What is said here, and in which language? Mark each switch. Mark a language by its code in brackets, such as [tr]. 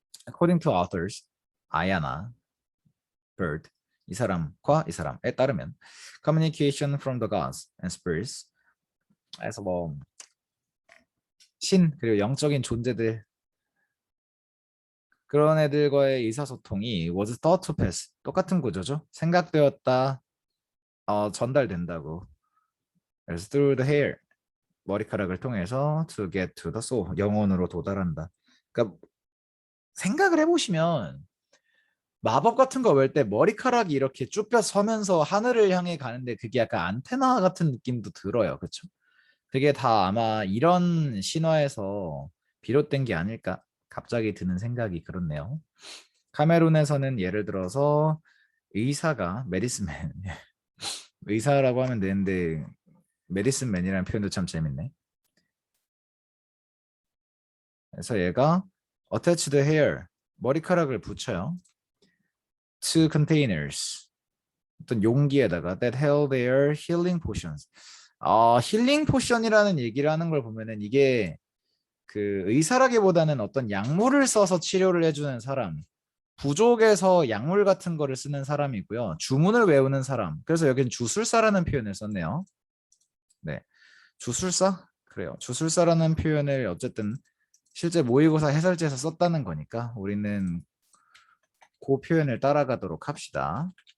[ko] According to authors, 아야나, bird, 이 사람과 이 사람에 따르면 communication from the gods and spirits 에서 뭐 신 그리고 영적인 존재들 그런 애들과의 의사소통이 was thought to pass 똑같은 구조죠. 생각되었다, 전달된다고. [en] 그래서 through the hair 머리카락을 통해서 to get to the soul 영혼으로 도달한다. [ko] 그러니까 생각을 해보시면 마법 같은 거 외울 때 머리카락이 이렇게 쭈뼛 서면서 하늘을 향해 가는데 그게 약간 안테나 같은 느낌도 들어요. 그렇죠? 그게 다 아마 이런 신화에서 비롯된 게 아닐까 갑자기 드는 생각이 그렇네요. 카메룬에서는 예를 들어서 의사가 메디스맨 의사라고 하면 되는데 메디슨맨이라는 표현도 참 재밌네. 그래서 얘가 attach the hair 머리카락을 붙여요. [en] to containers 어떤 용기에다가 that held their healing potions. [ko] 힐링 포션이라는 얘기를 하는 걸 보면은 이게 그 의사라기보다는 어떤 약물을 써서 치료를 해주는 사람, 부족에서 약물 같은 거를 쓰는 사람이고요. 주문을 외우는 사람. 그래서 여기는 주술사라는 표현을 썼네요. 네, 주술사? 그래요. 주술사라는 표현을 어쨌든 실제 모의고사 해설지에서 썼다는 거니까 우리는 그 표현을 따라가도록 합시다.